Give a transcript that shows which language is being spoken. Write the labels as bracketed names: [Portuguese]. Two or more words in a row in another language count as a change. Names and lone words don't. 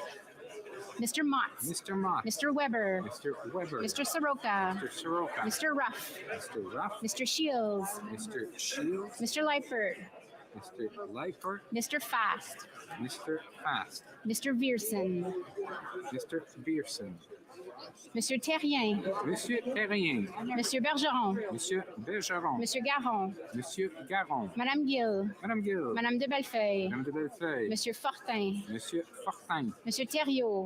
[English] Mr. Motts. Mr. Mott. Mr. Weber. Mr. Weber. Mr. Soroka. Mr. Soroka. Mr. Ruff. Mr. Ruff. Mr. Shields. Mr. Shields. Mr. Leipert. Mr. Leifert. Mr. Fast. Mr. Fast. Mr. Vierson. Mr. Bierson. [French] Monsieur Terrien. Monsieur Terrien. Monsieur Bergeron. Monsieur Bergeron. Monsieur Garon. Monsieur Garon. Madame Gill. Madame Gill. Madame de Bellefeuille. Madame de Bellefeuille. Monsieur Fortin. Monsieur Fortin. Monsieur Thériault.